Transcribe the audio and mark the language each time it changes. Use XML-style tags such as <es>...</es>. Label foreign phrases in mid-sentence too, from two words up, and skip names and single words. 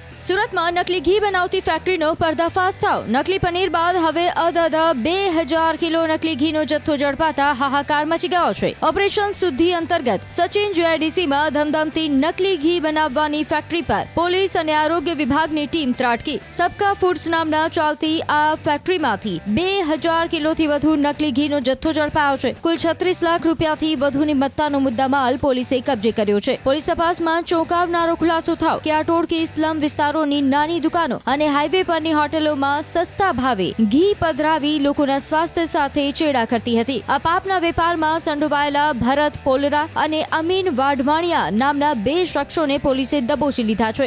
<gu>સુરતમાં નકલી ઘી બનાવતી ફેક્ટરીનો પર્દાફાશ થાવ। નકલી પનીર બાદ હવે અદદ 2000 કિલો નકલી ઘીનો જથ્થો ઝડપાતા હાહાકાર મચી ગયો છે। ઓપરેશન શુદ્ધિ અંતર્ગત સચિન જીઆઈડીસીમાં ધમધમતી નકલી ઘી બનાવવાની ફેક્ટરી પર પોલીસ અને આરોગ્ય વિભાગની ટીમ ત્રાટકી। સબકા ફૂડ્સ નામના ચાલતી આ ફેક્ટરીમાંથી 2000 કિલોથી વધુ નકલી ઘીનો જથ્થો ઝડપાયો છે। કુલ 36 લાખ રૂપિયાથી વધુની મત્તાનો મુદ્દામાલ પોલીસે કબ્જે કર્યો છે। પોલીસ તપાસમાં ચોંકાવનારો ખુલાસો થયો કે આ ટોળકી સ્લમ વિસ્તારોની નાની દુકાનો અને હાઈવે પરની હોટેલોમાં સસ્તા ભાવે ઘી પધરાવી લોકોના સ્વાસ્થ્ય સાથે ચેડા કરતી હતી। આ પાપના વેપારમાં સંડોવાયેલા ભરત પોલરા અને અમીન વાઢવાણિયા નામના 2 શખ્સોને પોલીસે દબોચી લીધા છે।</gu>